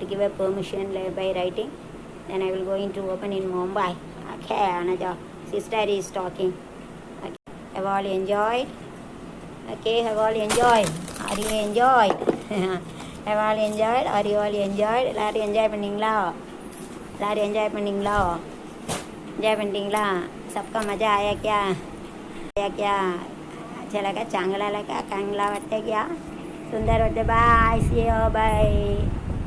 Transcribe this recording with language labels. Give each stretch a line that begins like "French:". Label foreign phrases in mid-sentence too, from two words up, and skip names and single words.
English: Give a permission by writing. Then I will go into open in Mumbai. Okay, Anaja. Sister is talking. Okay. Have all enjoyed? Okay, have all enjoyed? Are you enjoyed? Have all enjoyed? Are you all enjoyed?
Tamil: எல்லாரும் என்ஜாய் பண்ணீங்களா? எல்லாரும் என்ஜாய் பண்ணீங்களா? என்ஜாய் பண்ணிட்டீங்களா?
Hindi: सबका मज़ा आया क्या? आया क्या? अच्छा लगा? चांगला लगा?
Marathi: कांगला वाटते क्या? सुंदर वाटते? बाय.
English: see you.
Marathi: बाय.